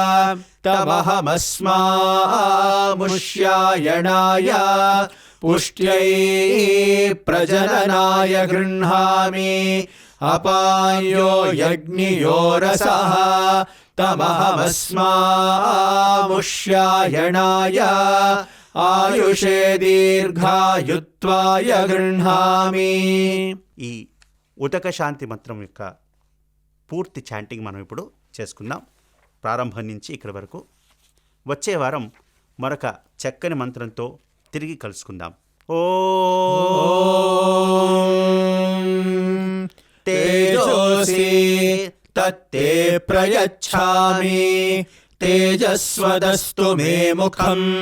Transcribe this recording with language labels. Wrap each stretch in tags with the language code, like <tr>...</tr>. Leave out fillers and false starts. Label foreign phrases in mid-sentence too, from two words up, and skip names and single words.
<sa>तमहमस्मामुष्यायणाय पुष्ट्यै प्रजननाय गृह्णामि अपायो यज्ञियो रसः तमहमस्मामुष्यायणाय आयुषे दीर्घायुत्वाय गృह्णाమి.</sa> <te>ఈ ఉదక శాంతి మంత్రం యొక్క పూర్తి చాంటింగ్ మనం ఇప్పుడు చేసుకుందాం, ప్రారంభం నుంచి ఇక్కడి వరకు. వచ్చే వారం మరొక చక్కని మంత్రంతో తిరిగి కలుసుకుందాం.</te> <sa>ఓం తేజోసి తత్తే ప్రయచ్ఛామి తేజస్వదస్తు మే ముఖం</sa>